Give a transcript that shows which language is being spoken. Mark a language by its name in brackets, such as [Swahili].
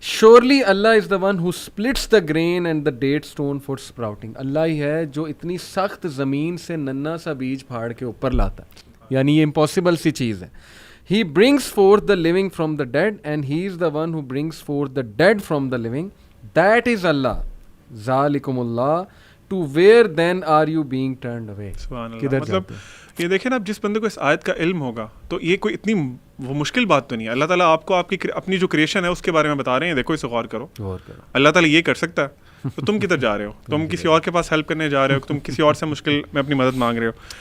[English] Surely Allah is the one who splits the grain and the date stone for sprouting. [Urdu] اللہ ہی ہے جو اتنی سخت زمین سے ننا سا بیج پھاڑ کے اوپر لاتا ہے, یعنی یہ امپاسبل سی چیز ہے. [English] He brings forth the living from the dead and he is the one who brings forth the dead from the living. That is Allah. [Arabic] ذَلِكُمُ اللَّهُ. [English] To where then are you being turned away. [Arabic] سبحان اللہ. [Urdu] کدھر مطلب جاتے ہیں؟ یہ دیکھیں نا, اب جس بندے کو اس آیت کا علم ہوگا تو یہ کوئی اتنی وہ مشکل بات تو نہیں ہے. اللہ تعالیٰ آپ کو آپ کی اپنی جو کریشن ہے اس کے بارے میں بتا رہے ہیں, دیکھو اسے غور کرو. اللہ تعالیٰ یہ کر سکتا ہے تو تم کدھر جا رہے ہو, تم کسی اور کے پاس ہیلپ کرنے جا رہے ہو, تم کسی اور سے مشکل میں اپنی مدد مانگ رہے ہو.